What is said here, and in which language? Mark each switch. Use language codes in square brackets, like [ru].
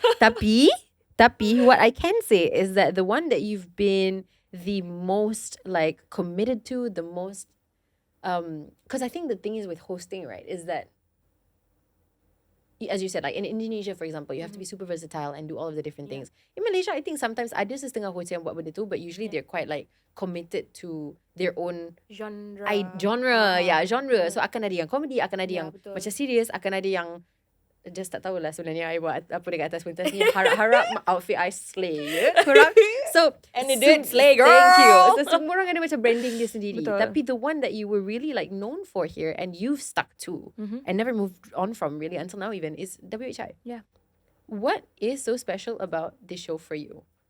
[en] Tapi what I can say is that the one that you've been the most like committed to, the most because I think the thing is with hosting, right, is that as you said, like in Indonesia, for example, you have to be super versatile and do all of the different things. In Malaysia, I think sometimes [ms] ada setengah host yang buat benda tu, [en] but usually they're quite like committed to their own genre. Genre. [ms] So akan ada yang comedy, akan ada yang betul. macam serious, akan ada yang just tak tahulah sebenarnya I buat apa dekat atas pentas ni. Harap outfit I slay. [en] Correct? So and it did slay, girl. Thank you. [ms] So semua orang ada macam branding dia sendiri. Betul. Tapi [en] the one that you were really like known for here and you've stuck to and never moved on from really until now even is 𝙀𝙀𝙄𝙎. Yeah. What is so special about this show for you?